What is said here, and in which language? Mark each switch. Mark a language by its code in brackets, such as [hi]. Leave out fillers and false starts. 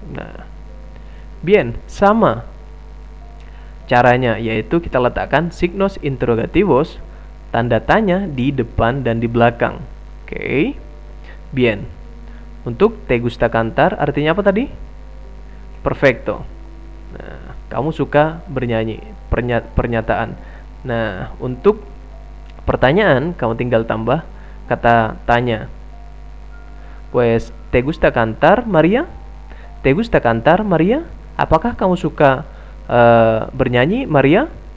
[id] Nah, bien, sama caranya, yaitu kita letakkan signos interrogativos, tanda tanya di depan dan di belakang. Oke. Bien. Untuk [es] te gusta cantar [id] artinya apa tadi? Perfecto. Nah, kamu suka bernyanyi, pernyataan. Nah, untuk pertanyaan kamu tinggal tambah kata tanya. [es] Pues, te gusta cantar, Maria? Te gusta cantar, Maria? [id] Apakah kamu suka bernyanyi, Maria?